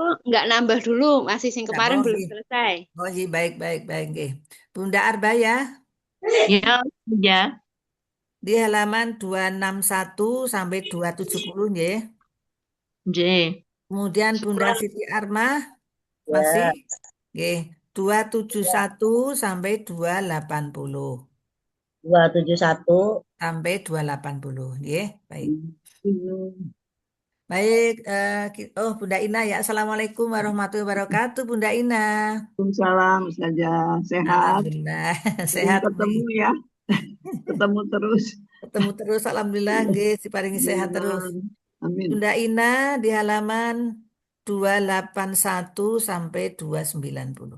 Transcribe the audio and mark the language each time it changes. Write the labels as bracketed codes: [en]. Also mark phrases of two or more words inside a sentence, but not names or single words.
[id] kok nggak nambah dulu, masih sing Enggak, kemarin oh, belum iya. selesai. Oh, iya, baik, baik, baik. Nggih. Bunda Arba ya, Ya, ya. di halaman 261 sampai 270 ya. J. Kemudian Bunda Siti Arma masih nggih, 271 sampai 280 271. sampai 280 nggih. Baik. Baik, oh Bunda Ina ya. [ar] السلام عليكم ورحمة الله وبركاته, Bunda Ina. [id] Waalaikumsalam saja sehat. Alhamdulillah Belum sehat ketemu nih. ya, ketemu terus. Ketemu terus, alhamdulillah nggih, diparingi sehat terus. Amin. Bunda Ina di halaman 281 sampai 290.